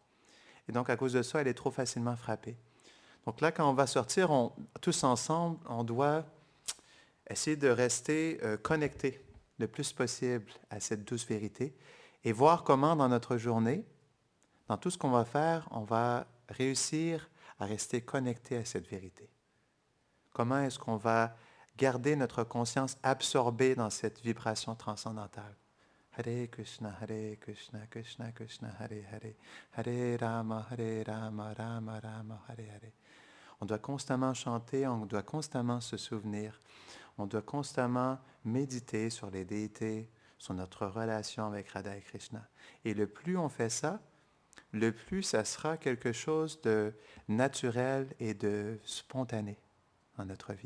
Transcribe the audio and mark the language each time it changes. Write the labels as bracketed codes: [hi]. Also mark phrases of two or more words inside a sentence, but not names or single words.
[fr] Et donc, à cause de ça, elle est trop facilement frappée. Donc là, quand on va sortir, tous ensemble, on doit essayer de rester connectés le plus possible à cette douce vérité et voir comment dans notre journée, dans tout ce qu'on va faire, on va réussir à rester connecté à cette vérité. Comment est-ce qu'on va garder notre conscience absorbée dans cette vibration transcendantale? [sa] हरे कृष्ण, कृष्ण कृष्ण, हरे हरे, हरे राम, राम राम, हरे हरे. [fr] On doit constamment chanter, on doit constamment se souvenir, on doit constamment méditer sur les déités, sur notre relation avec Radha et Krishna. Et le plus on fait ça, le plus ça sera quelque chose de naturel et de spontané dans notre vie.